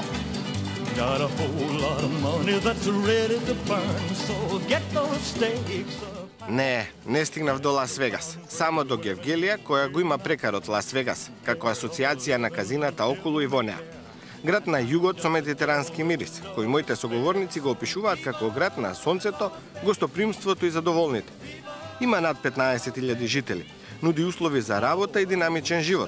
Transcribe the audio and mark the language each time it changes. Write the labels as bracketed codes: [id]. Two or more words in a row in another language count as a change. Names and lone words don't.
[en] Got a whole lot of money that's ready to burn, so get those stakes up. [mk] Не стигнав до Лас Вегас, само до Гевгелија, која го има прекарот Лас Вегас, како асоциација на казината околу и во неа. Град на југот со медитерански мирис, кој моите соговорници го опишуваат како град на сонцето, гостопримството и задоволните. Има над 15.000 жители, нуди услови за работа и динамичен живот.